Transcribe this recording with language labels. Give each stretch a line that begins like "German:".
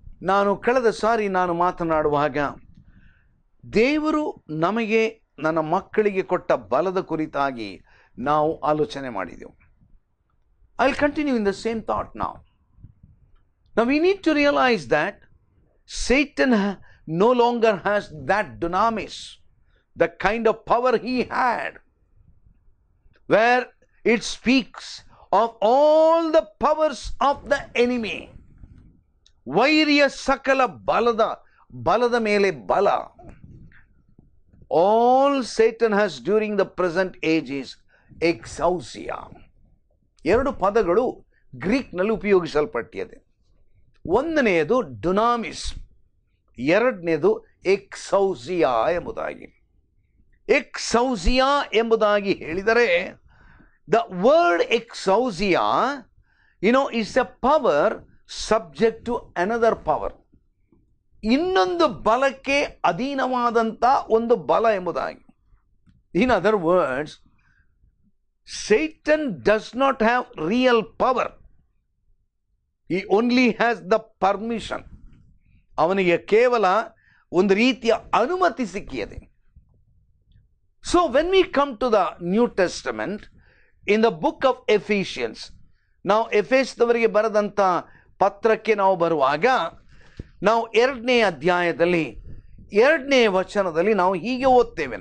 Kannada: ನಾನು ಕಳೆದ ಸಾರಿ ನಾನು ಮಾತನಾಡುವಾಗ ದೇವರು ನಮಗೆ ನನ್ನ ಮಕ್ಕಳಿಗೆ ಕೊಟ್ಟ ಬಲದ ಕುರಿತಾಗಿ ನಾವು ಆಲೋಚನೆ ಮಾಡಿದೆವು.
English: I will continue in the same thought now. Now we need to realize that Satan no longer has that dunamis, the kind of power he had, where it speaks of all the powers of the enemy.
Kannada: ವೈರಿಯ ಸಕಲ ಬಲದ ಮೇಲೆ ಬಲ.
English: All Satan has during the present age is exousia.
Kannada: ಎರಡು ಪದಗಳು ಗ್ರೀಕ್ನಲ್ಲಿ ಉಪಯೋಗಿಸಲ್ಪಟ್ಟಿದೆ. ಒಂದನೆಯದು ಡುನಾಮಿಸ್, ಎರಡನೇದು ಎಕ್ಸೌಸಿಯಾ ಎಂಬುದಾಗಿ. ಎಕ್ಸೌಸಿಯಾ ಎಂಬುದಾಗಿ ಹೇಳಿದರೆ,
English: The word exousia is a power subject to another power.
Kannada: ಇನ್ನೊಂದು ಬಲಕ್ಕೆ ಅಧೀನವಾದಂಥ ಒಂದು ಬಲ ಎಂಬುದಾಗಿ.
English: In other words, Satan does not have real power. He only has the permission.
Kannada: ಅವನಿಗೆ ಕೇವಲ ಒಂದು ರೀತಿಯ ಅನುಮತಿ ಸಿಕ್ಕಿದೆ.
English: So when we come to the New Testament, in the book of Ephesians,
Kannada: ನಾವು ಎಫೆಸದವರಿಗೆ ಬರೆದಂಥ ಪತ್ರಕ್ಕೆ ನಾವು ಬರುವಾಗ ನಾವು 2ನೇ ಅಧ್ಯಾಯದಲ್ಲಿ 2ನೇ ವಚನದಲ್ಲಿ ನಾವು ಹೀಗೆ ಓದ್ತೇವೆ.